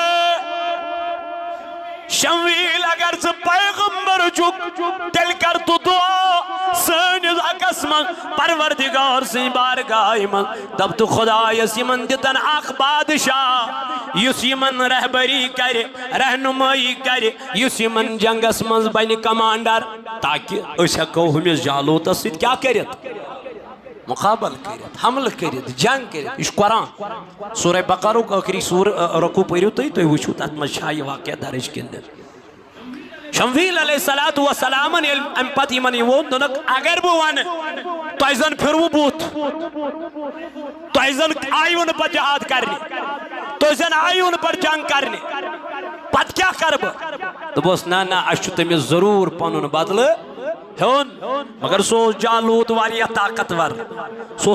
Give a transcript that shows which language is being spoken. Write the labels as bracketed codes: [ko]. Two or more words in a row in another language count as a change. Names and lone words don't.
[ks] شمویل اگر ژٕ پیغمبر چھُکھ تیٚلہِ کر تو دعا سٲنِس حقس منٛز پروردگار سٕنٛدِ بارگاہہِ منٛز دپ تو خۄدایس یمن دِتن اکھ بادشاہ یُس یمن رہبری کرِ رہنمٲیی کرِ یُس یمن جنگس منٛز بنہِ کمانڈر تاکہ أسۍ ہٮ۪کو ہُمِس جالوتس سۭتۍ کیٛاہ کٔرِتھ مقابل کرت حمل کرت جنگ کرت یہ قرآن سورہ بقرہ آخری رکوع پٔرِو تُہۍ وٕچھِو تتھ منٛز چھا یہِ واقعہ درج کِنہٕ شمویل [ar] علیہ السلام [ks] ییٚلہِ امہِ پتہٕ یِمن یہِ ووٚن دوٚپُکھ اگر بہٕ ونہٕ تۄہہِ زن پھِروٕ بُتھ تۄہہِ زن آیوٕ نہٕ پتہٕ جہاد کرنہِ تُہۍ زن آیوٕ نہٕ پتہٕ جنگ کرنہِ پتہٕ کیٛاہ کرٕ بہٕ دوٚپُس نہ نہ اَسہِ چھُ تٔمِس ضروٗر پنُن بدلہٕ ہیون مگر سو جالوت واریاہ طاقتور سو